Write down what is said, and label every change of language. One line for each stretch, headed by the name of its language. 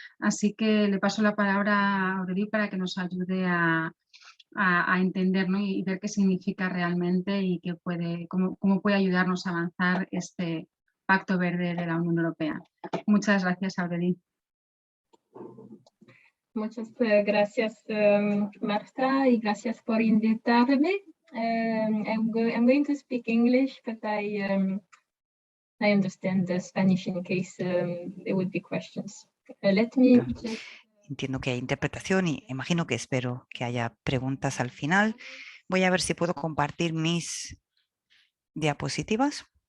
Spanish: Así que le paso la palabra a Aurélie para que nos ayude a entender, ¿no?, y ver qué significa realmente y cómo puede ayudarnos a avanzar este Pacto Verde de la Unión Europea. Muchas gracias, Aurélie. Muchas gracias, Marta, y gracias por invitarme.
English: I'm going to speak English, but I understand the Spanish in case there would be questions. Let me just...
Spanish: Entiendo que hay interpretación y imagino que espero que haya preguntas al final. Voy a ver si puedo compartir mis diapositivas.